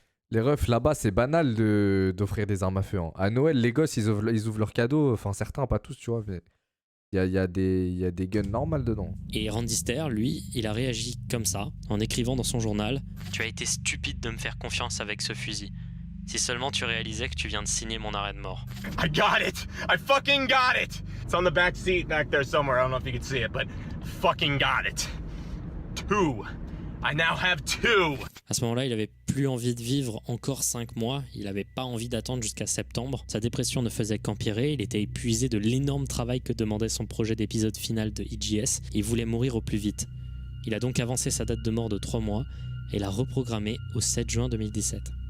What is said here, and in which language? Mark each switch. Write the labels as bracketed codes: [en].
[fr] Les refs, là-bas, c'est banal d'offrir des armes à feu. Hein. À Noël, les gosses, ils ouvrent leurs cadeaux. Enfin, certains, pas tous, tu vois. Mais il y a des guns normales dedans. Et Randy Ster, lui, il a réagi comme ça, en écrivant dans son journal « Tu as été stupide de me faire confiance avec ce fusil. Si seulement tu réalisais que tu viens de signer mon arrêt de mort. » [en] I got it! I fucking got it! It's on the back seat back there somewhere. I don't know if you can see it, but fucking got it. 2. I now have 2. [fr] À ce moment-là, il avait plus envie de vivre encore 5 mois. Il n'avait pas envie d'attendre jusqu'à septembre. Sa dépression ne faisait qu'empirer. Il était épuisé de l'énorme travail que demandait son projet d'épisode final de EGS. Il voulait mourir au plus vite. Il a donc avancé sa date de mort de 3 mois et l'a reprogrammée au 7 juin 2017.